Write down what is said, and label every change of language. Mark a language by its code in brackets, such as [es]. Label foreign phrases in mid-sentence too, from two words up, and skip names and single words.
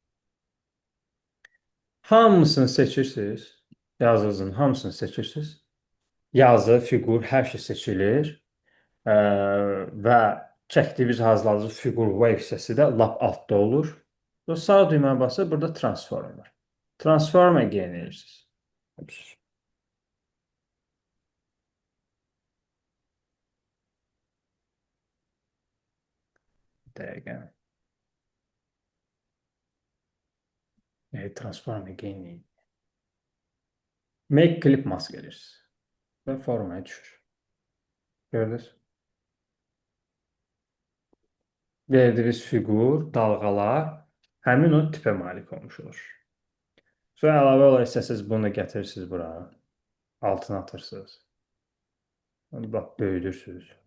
[az] Hamısını seçirsiniz. Yazınızın hamısını seçirsiniz. Yazı, fiqur, hər şey seçilir. Və çəkdiyimiz, hazırladığımız fiqur wave hissəsi də lap altda olur. Və sağ düymə basıb burada transform var. [en] Transform again [az] edirsiniz. Dəqiqə. [en] Transform again. Make clip mask [az] edirsiniz. Və formaya düşür. Gördünüz? Verdiyiniz fiqur, dalğalar həmin o tipə malik olmuş olur. Sonra əlavə olaraq istəsəniz bunu da gətirirsiniz bura. Altına atırsınız. Onu bax, böyüdürsünüz.